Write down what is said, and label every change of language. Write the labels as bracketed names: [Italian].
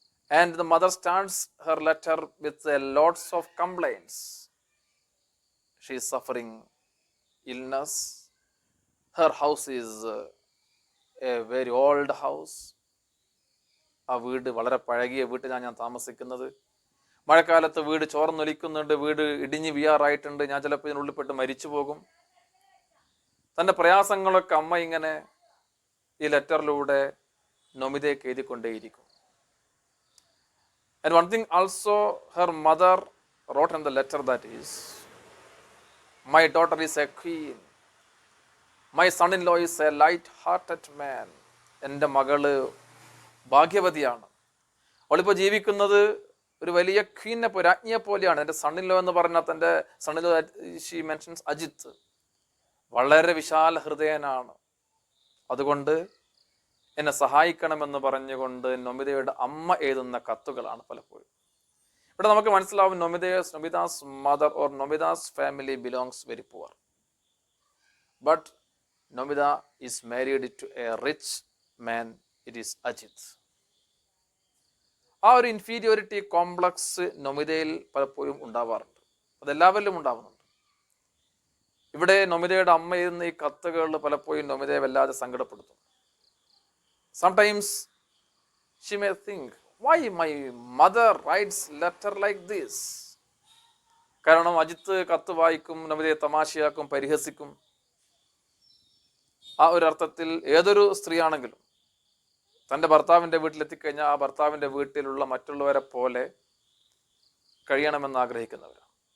[English] And the mother starts her letter with lots of complaints. She is suffering illness. Her house is a very old house. [Malayalam] ആ വീട് വളരെ പഴകിയ വീട്ടിലാണ് ഞാൻ താമസിക്കുന്നത്. മഴക്കാലത്ത് വീട് ചോർന്നൊലിക്കുന്നുണ്ട്, വീട് ഇടിഞ്ഞ് വീയാറായിട്ടുണ്ട്, ഞാൻ ചിലപ്പോൾ ഇതിനുള്ളിൽപ്പെട്ട് മരിച്ചു പോകും. തൻ്റെ പ്രയാസങ്ങളൊക്കെ അമ്മ ഇങ്ങനെ ഈ ലെറ്ററിലൂടെ നൊമിതയ്ക്ക് എഴുതിക്കൊണ്ടേയിരിക്കും. [English] And one thing also her mother wrote in the letter, that is, my daughter is a queen, my son-in-law is a light-hearted man. [Malayalam] എൻ്റെ മകള് ഭാഗ്യവതിയാണ്, അവളിപ്പോൾ ജീവിക്കുന്നത് ഒരു വലിയ ക്വീനെ രാജ്ഞിയെ പോലെയാണ്. എൻ്റെ സണ്ണിലോ എന്ന് പറഞ്ഞാൽ തൻ്റെ സണ്ണിലോ [English] she mentions [Malayalam] അജിത്ത് വളരെ വിശാല ഹൃദയനാണ്, അതുകൊണ്ട് എന്നെ സഹായിക്കണമെന്ന് പറഞ്ഞുകൊണ്ട് നൊമിതയുടെ അമ്മ എഴുതുന്ന കത്തുകളാണ് പലപ്പോഴും. ഇവിടെ നമുക്ക് മനസ്സിലാവും [English] Nomita's mother or Nomita's family belongs very poor, but Nomita is married to a rich man, it is Ajith. [Malayalam] ആ ഒരു ഇൻഫീരിയോറിറ്റി കോംപ്ലക്സ് നൊമിതയിൽ പലപ്പോഴും ഉണ്ടാവാറുണ്ട്, അതെല്ലാവരിലും ഉണ്ടാവുന്നുണ്ട്. ഇവിടെ നൊമിതയുടെ അമ്മ എഴുതുന്ന ഈ കത്തുകൾ പലപ്പോഴും നൊമിതയെ വല്ലാതെ സങ്കടപ്പെടുത്തും. [English] Sometimes she may think, why my mother writes letter like this? [Malayalam] കാരണം അജിത്ത് കത്ത് വായിക്കും, നൊമിതയെ തമാശയാക്കും, പരിഹസിക്കും. ആ ഒരു അർത്ഥത്തിൽ ഏതൊരു സ്ത്രീയാണെങ്കിലും തൻ്റെ ഭർത്താവിൻ്റെ വീട്ടിലെത്തിക്കഴിഞ്ഞാൽ ആ ഭർത്താവിൻ്റെ വീട്ടിലുള്ള മറ്റുള്ളവരെ പോലെ കഴിയണമെന്ന് ആഗ്രഹിക്കുന്നവരാണ്.